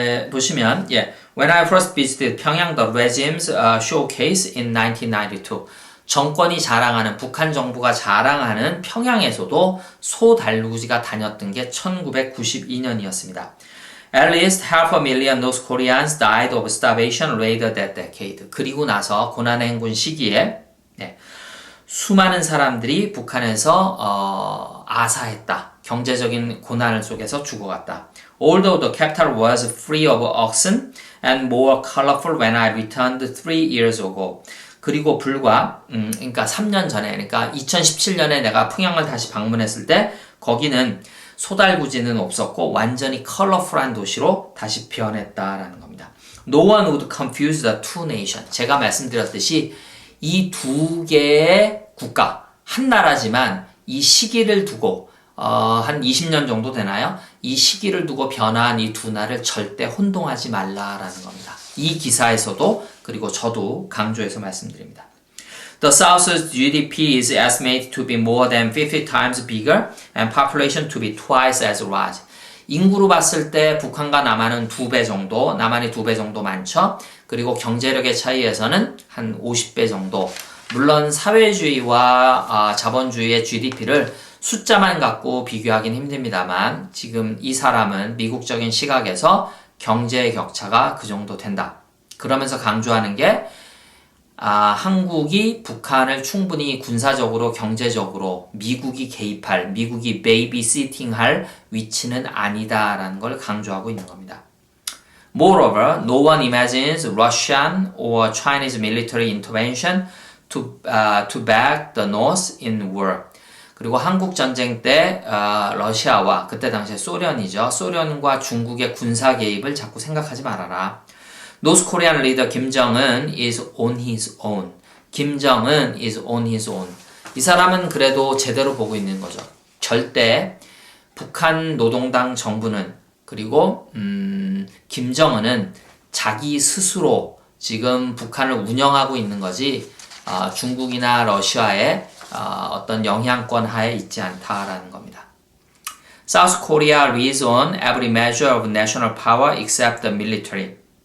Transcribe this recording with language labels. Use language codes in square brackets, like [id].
[ko] 보시면 [en] When I first visited Pyongyang, the regime's showcase in 1992 [ko] 정권이 자랑하는 북한 정부가 자랑하는 평양에서도 소달구지가 다녔던 게 1992년이었습니다. [en] At least 500,000 North Koreans died of starvation later that decade. [ko] 그리고 나서 고난의 행군 시기에 수많은 사람들이 북한에서 아사했다. 경제적인 고난 속에서 죽어갔다. [en] Although the capital was free of oxen and more colorful when I returned 3 years ago. [ko] 그리고 불과 그러니까 3년 전에 그러니까 2017년에 내가 평양을 다시 방문했을 때 거기는 소달구지는 없었고 완전히 컬러풀한 도시로 다시 변했다라는 겁니다. [en] No one would confuse the two nations. [ko] 제가 말씀드렸듯이 이 두 개의 국가, 한 나라지만 이 시기를 두고 한 20년 정도 되나요? 이 시기를 두고 변화한 이 두 나라를 절대 혼동하지 말라라는 겁니다. 이 기사에서도 그리고 저도 강조해서 말씀드립니다. [en] The South's GDP is estimated to be more than 50 times bigger and population to be twice as large. [ko] 인구로 봤을 때 북한과 남한은 2배 정도, 남한이 2배 정도 많죠. 그리고 경제력의 차이에서는 한 50배 정도. 물론 사회주의와 자본주의의 GDP를 숫자만 갖고 비교하긴 힘듭니다만 지금 이 사람은 미국적인 시각에서 경제의 격차가 그 정도 된다. 그러면서 강조하는 게 한국이 북한을 충분히 군사적으로 경제적으로 미국이 개입할, 미국이 베이비시팅할 위치는 아니다라는 걸 강조하고 있는 겁니다. [en] Moreover, no one imagines Russian or Chinese military intervention to back the North in war. [ko] 그리고 한국 전쟁 때 러시아와 그때 당시에 소련이죠. 소련과 중국의 군사 개입을 자꾸 생각하지 말아라. [en] North Korean leader Kim Jong-un is on his own. 김정은 is on his own. [ko] 이 사람은 그래도 제대로 보고 있는 거죠. 절대 북한 노동당 정부는 그리고 김정은은 자기 스스로 지금 북한을 운영하고 있는 거지 중국이나 러시아의 어떤 영향권 하에 있지 않다라는 겁니다. [en] South Korea relies on every measure of national power except the military.